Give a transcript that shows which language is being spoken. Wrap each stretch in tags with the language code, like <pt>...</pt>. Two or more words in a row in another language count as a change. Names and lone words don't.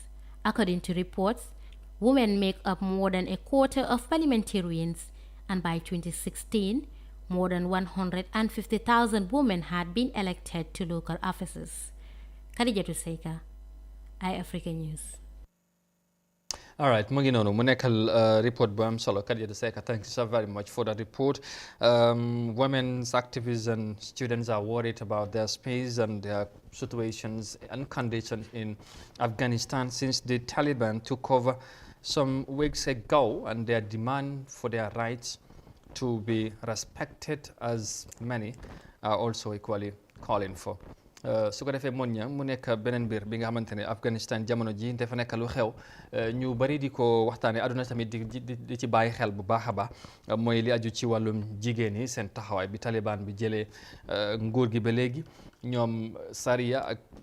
<en>According to reports, women make up more than a quarter of parliamentarians, and by 2016, more than 150,000 women had been elected to local offices. Khadijatu Seika, iAfrica News. All right,</en> <wo>mu ngi noonu mu nekkal report bu am solo Khadijatu Seika,</wo> <en>thank you so very much for that report. Women's activists and students are worried about their space and their situations and conditions in Afghanistan since the Taliban took over some weeks ago, and their demand for their rights to be respected as many are also equally calling for.</en> <wo>su ko defee moon ña mu nekk beneen mbir bi nga xamante ne Afghanistan jamono ji dafa nekk lu xew ñu bari di ko waxtaane àdduna tamit di ci bàyyi xel bu baax a baax mooy li aju ci wàllum jigéen yi seen taxawaay bi Taliban bi jëlee nguur gi ba léegi ñoom sariya ak</wo>